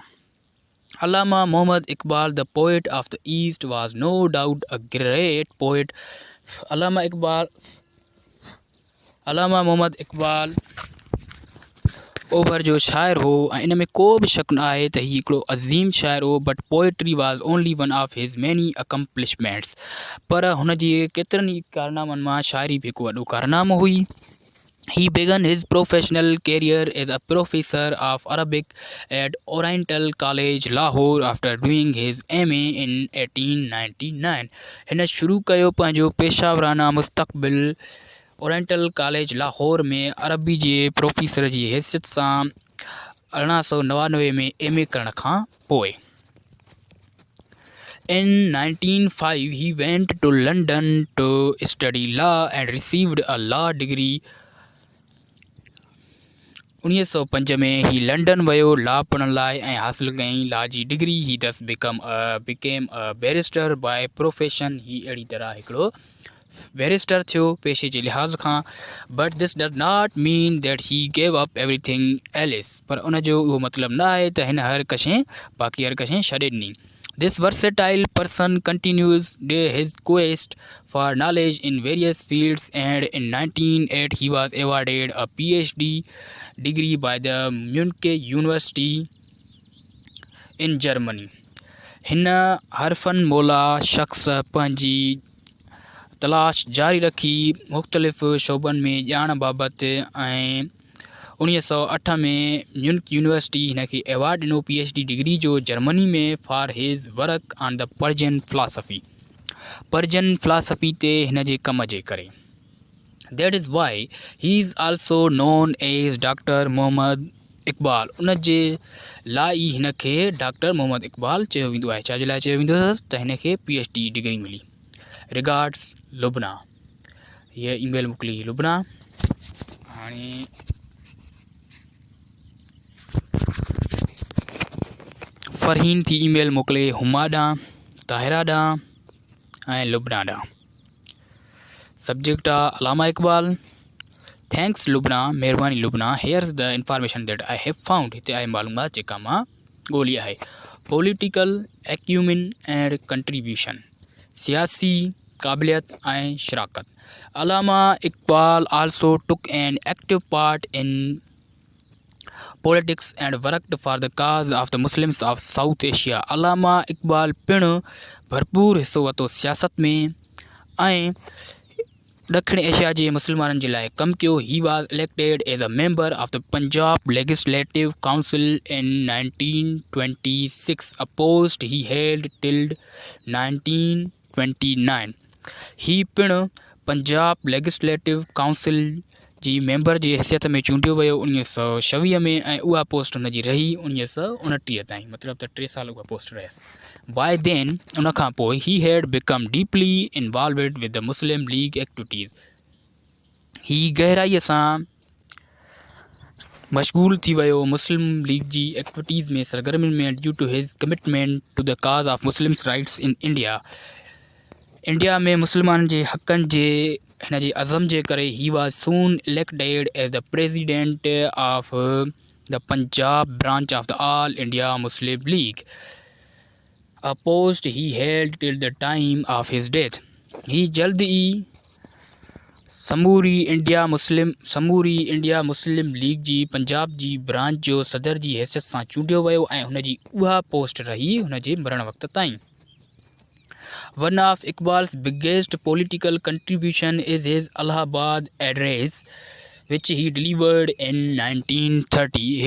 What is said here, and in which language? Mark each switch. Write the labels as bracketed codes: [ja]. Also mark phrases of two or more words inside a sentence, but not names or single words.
[en] Allama Muhammad Iqbal, the poet of the East, was no doubt a great poet. [sd] Allama Muhammad Iqbal ओभर जो शाइर हो ऐं इन में को बि शक न आहे त हीउ हिकिड़ो अज़ीम शाइर हो। [en] But poetry was only one of his many accomplishments, [sd] पर हुन जी केतिरनि ई कारनामनि मां शाइरी बि हिकु वॾो कारनामो हुई। [en] He began his professional career as a professor of Arabic at Oriental College, Lahore, after doing his MA in 1899. [sd] हिन शुरू कयो पंहिंजो पेशावराना मुस्तक़बिल ओरिएंटल कॉलेज लाहौर में अरबी जे प्रोफेसर जी हैसियत सां 1899 में MA करण खां पोइ। [en] In 1905, he went to London to study law and received a law degree. [sd] 1905 में ही लंडन वियो लॉ पढ़ण लाइ ऐं हासिलु कयईं लॉ जी डिग्री। [en] ही thus became a barrister by profession। [sd] ही अहिड़ी तरह हिकिड़ो बैरिस्टर थियो पेशे जे लिहाज़ खां। [en] But this does not mean that he gave up everything else, [sd] पर उन जो उहो मतिलबु न आहे त हिन बाक़ी हर कशें छॾे ॾिनी। [en] This versatile person continues his quest for knowledge in various fields, and in 1908 he was awarded a PhD degree by the Munich University in Germany। [sd] हिन हरफन मौला शख़्स पंहिंजी तलाश जारी रखी मुख़्तलिफ़ शोबनि में ॼाण बाबति ऐं 1908 में म्यूनिक यूनिवर्सिटी हिन खे एवॉर्ड ॾिनो PhD डिग्री जो जर्मनी में [en] for his work on the Persian philosophy [sd] ते हिन जे कम जे करे। [en] That is why he is also known as Doctor Mohammad Iqbal. [sd] उन जे लाइ ई हिन खे डॉक्टर मोहम्मद इक़बाल चयो वेंदो आहे। छा जे लाइ चयो वेंदो अथसि त हिन खे PhD डिग्री मिली। रिगार्ड्स लुबना, हीअ ईमेल मोकिली लुबना। हाणे फ़रहीन थी ईमेल मोकिले हुमा ॾांहुं, ताहिरा ॾांहुं ऐं लुबना ॾांहुं। सब्जेक्ट आहे अलामा इक़बाल। थैंक्स लुबना, महिरबानी लुबना। [en] Here's the information that I have found. [sd] हिते आहे मालूमात जेका मां ॻोल्ही आहे। [en] political acumen and contribution, [sd] सियासी क़ाबिलियत ऐं शराकत। [en] Allama Iqbal also took an active part in politics and worked for the cause of the Muslims of South Asia. [sd] अलामा इक़बाल पिणु भरपूर हिस्सो वरितो सियासत में ऐं ॾखिण एशिया जे मुस्लमाननि जे लाइ कमु कयो। [en] He was elected as a member of the Punjab Legislative Council in 1926, a post he held till 1929. [sd] ही पिणु पंजाब लेजिस्लेटिव काउंसिल जी मेंबर जी हैसियत में चूंडियो वियो 1926 में ऐं उहा पोस्ट हुनजी रही 1929 ताईं, मतिलबु त 3 साल उहा पोस्ट रहियसि। [en] by then [sd] उनखां पोइ [en] he had become deeply involved with the Muslim League activities. [sd] ही गहराईअ सां मशगूल थी वियो मुस्लिम लीग जी एक्टिविटीज़ में, सरगर्मियुनि में, [en] due to his commitment to the cause of Muslims rights in India. [sd] इंडिया में मुस्लमाननि जे हक़नि जे हिन जे अज़म जे करे [en] he was soon elected as the president of the Punjab branch of the All India Muslim League, a post he held till the time of his death. [sd] ही जल्द ई समूरी इंडिया मुस्लिम लीग जी पंजाब जी ब्रांच जो सदर जी हैसियत सां चूंडियो वियो ऐं हुनजी उहा पोस्ट रही हुनजे मरण वक़्त ताईं। [en] One of Iqbal's biggest political contribution is his Allahabad address, which he delivered in 1930.